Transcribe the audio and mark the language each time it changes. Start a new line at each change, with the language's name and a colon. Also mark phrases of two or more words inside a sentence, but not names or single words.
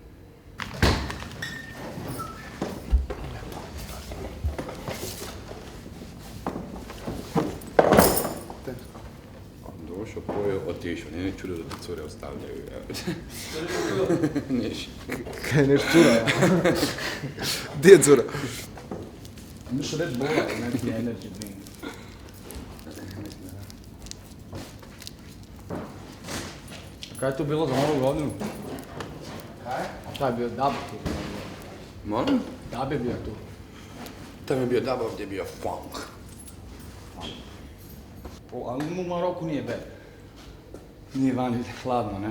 Croatian: Došao, pojeo, otišao. Nije čudo da te cure ostavljaju. Niš. Kaj neš cura, ja? Gdje je cura? Imaš Red Bulla ili neki
English: energy drink.
Croatian: Kaj je tu bilo za novu godinu? Kaj? A šta je bio dub tu? Molim? Dub je bio tu. Tam je bio dub, ovdje je bio funk. Ali u Maroku nije bed. Nije vani hladno, ne?